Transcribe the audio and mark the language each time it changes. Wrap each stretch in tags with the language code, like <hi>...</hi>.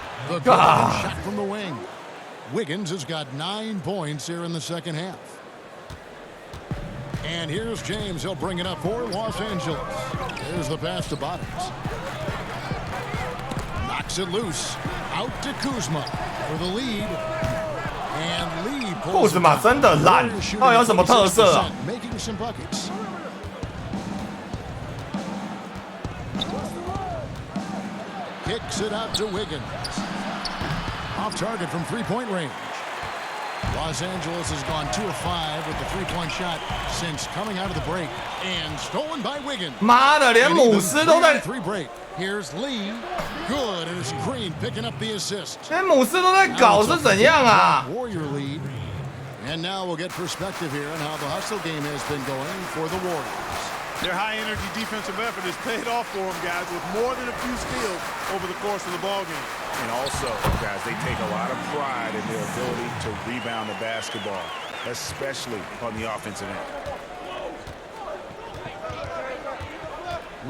<en>The shot from the wing. Wiggins has got 9 points here in the second half. And here's James. He'll bring it up for Los Angeles. There's the pass to Bottoms. Knocks it loose. Out to Kuzma for the lead. And Lee pulls it down.</en> <zh>真的烂，到底有什么特色啊？</zh> <en>Making some buckets. Kicks it out to Wiggins. Off target from three-point range. Los Angeles has gone 2 of 5 with the three-point shot since coming out of the break. And stolen by Wiggins.</en> <zh>妈的，连姆斯都在。</zh> <en>3 break. Here's Lee. Good, and it's Green picking up the assist.</en> <zh>连姆斯都在搞是怎样啊？</zh> <en>Warrior lead. And now we'll get perspective here on how the hustle game has been going for the Warriors. Their high-energy defensive effort has paid off for them, guys, with more than a few steals over the course of the ballgame. And also, guys, they take a lot of pride in their ability to rebound the basketball, especially on the offensive end.</en>